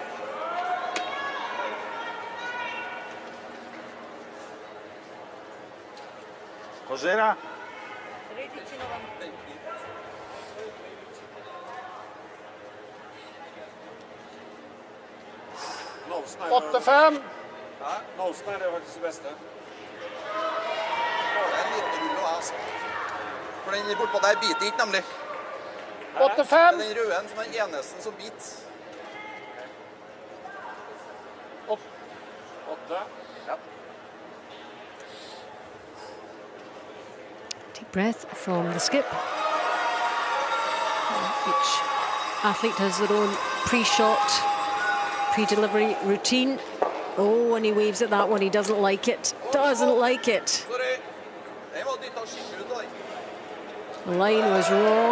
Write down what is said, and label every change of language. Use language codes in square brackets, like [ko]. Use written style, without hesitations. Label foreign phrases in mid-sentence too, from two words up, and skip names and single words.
[it] Cos'era? [sv] 8-5. Nålsnär är faktiskt det bästa. [no] For den bortpå der biter ikke, nemlig. 8-5. Den røde som er eneste som biter. 8. [sv] Ja. [en] Deep breath from the skip. Each athlete has their own pre-shot, pre-delivery routine. Oh, and he waves at that one. He doesn't like it. Doesn't like it. The line was wrong.